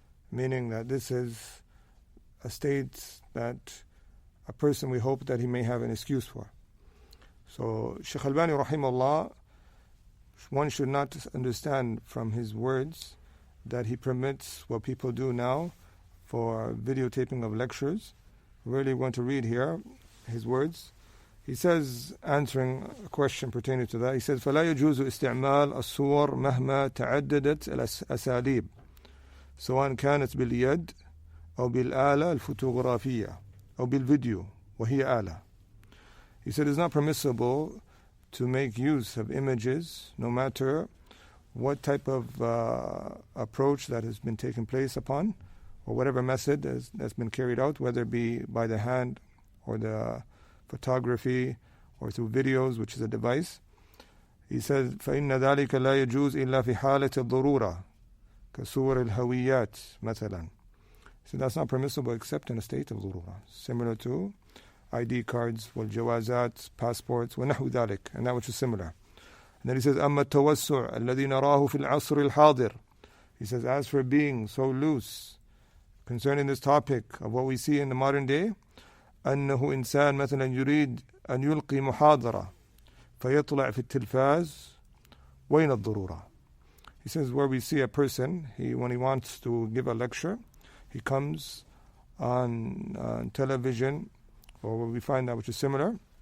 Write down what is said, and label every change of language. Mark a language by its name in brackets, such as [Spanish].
[English] Meaning that this is a state that a person we hope that he may have an excuse for. So Shaykh Albany rahimahullah, one should not understand from his words that he permits what people do now for videotaping of lectures. Really want to read here his words. He says, answering a question pertaining to that, he says, [Arabic] فَلَا يَجُوزُ إِسْتِعْمَالَ الصُّوَرْ مَهْمَا تَعَدَّدَتْ الْأَسَالِيبِ سواء كانت باليد أو بالآلة الفوتوغرافية أو بالفيديو وهي آلة. [English] He said it's not permissible to make use of images no matter what type of approach that has been taken place upon, or whatever method that's been carried out, whether it be by the hand or the photography or through videos, which is a device. He says [Arabic] فإن ذلك لا يجوز إلا في حالة الضرورة كصور الهويات مثلا. [English] So that's not permissible except in a state of ضرورة, similar to ID cards, [Arabic] والجوازات, [English] passports, [Arabic] ونحو ذلك, [English] and that which is similar. And then he says [Arabic] أما التوسع الذي نراه في العصر الحاضر. [English] He says, as for being so loose concerning this topic of what we see in the modern day, [Arabic] أنه إنسان مثلا يريد أن يلقي محاضرة فيطلع في التلفاز وين الضرورة. [English] He says where we see a person, when he wants to give a lecture, he comes on television, or where we find that which is similar.